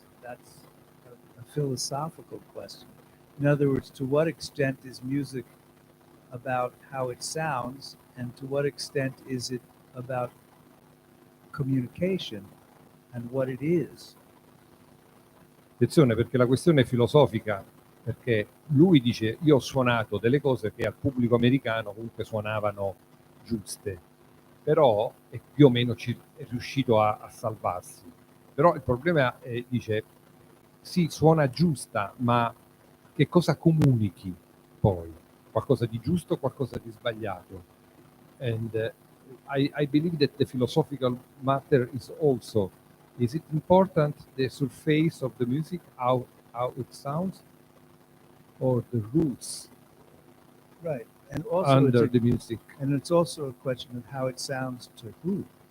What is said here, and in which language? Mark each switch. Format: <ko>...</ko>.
<en>That's a philosophical question. In other words, to what extent is music about how it sounds, and to what extent is it about communication and what it is?</en> <it>Attenzione, perché la questione è filosofica, perché lui dice io ho suonato delle cose che al pubblico americano comunque suonavano giuste, però è più o meno è riuscito a salvarsi. Però il problema è, dice, sì, suona giusta, ma che cosa comunichi poi? Qualcosa di giusto, qualcosa di sbagliato?</it> <en>And I believe that the philosophical matter is also Is it important the surface of the music, how it sounds, or the roots Right. And also under the music? and it's also a question of how it sounds to who.</en>